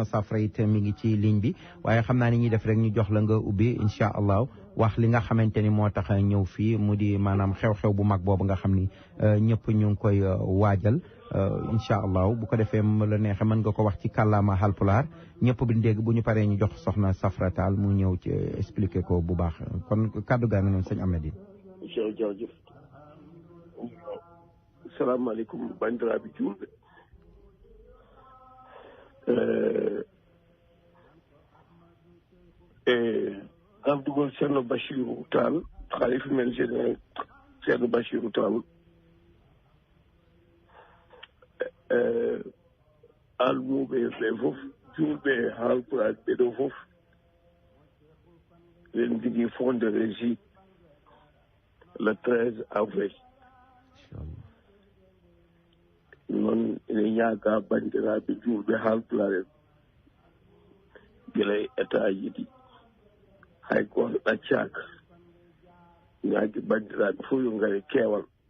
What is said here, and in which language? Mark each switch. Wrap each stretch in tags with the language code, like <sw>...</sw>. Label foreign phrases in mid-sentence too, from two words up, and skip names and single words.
<wo>Safra it mi ngi ci ligne bi waaye xam naa ni ñuy def rek ñu jox la nga ubbi</wo> <ar>incha allah</ar> <wo>wax li nga xamante ni moo tax ñëw fii mu di maanaam xew-xew bu mag boobu nga xam ni ñëpp ñu ngi koy waajal</wo> <ar>incha allah</ar> <wo>bu ko defee la neexee mën nga ko wax ci kàllaama Halpulaar ñëpp bi dégg bu ñu paree ñu jox soxna Safra Tall mu ñëw ci expliquer ko bu baax kon kàddu gaa nga noonu sëñ Amadine.</wo> <ff>jërëjëf salaamaaleykum bandiraɓe julɓe gafdugol ceerno Bachirou Tall halifa men ceerno Bachirou Tall almuɓe ɓe fof julɓe Haalpulaar ɓeɗo fof eɗen jogii</ff> <fr>fond de régie le 13 avril</fr> <ff>noon ene ñaaga bandiraɓe julɓe Haalpulaar en gila état yiɗi hay goto ɗaccaka ñaagi bandiraɓe fof yo ngare keewal</ff>